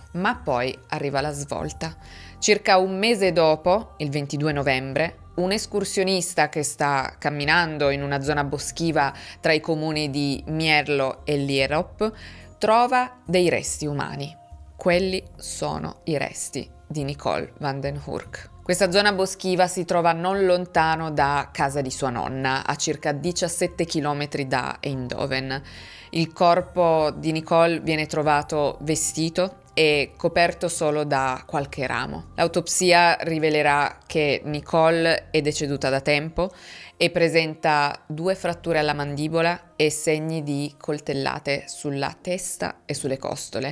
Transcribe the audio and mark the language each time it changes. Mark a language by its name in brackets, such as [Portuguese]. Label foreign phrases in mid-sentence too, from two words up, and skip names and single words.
[Italian] Ma poi arriva la svolta. Circa un mese dopo, il 22 novembre, un escursionista che sta camminando in una zona boschiva tra i comuni di Mierlo e Lierop trova dei resti umani. Quelli sono i resti di Nicole van den Hurk. Questa zona boschiva si trova non lontano da casa di sua nonna, a circa 17 km da Eindhoven. Il corpo di Nicole viene trovato vestito e coperto solo da qualche ramo. L'autopsia rivelerà che Nicole è deceduta da tempo e presenta 2 fratture alla mandibola e segni di coltellate sulla testa e sulle costole.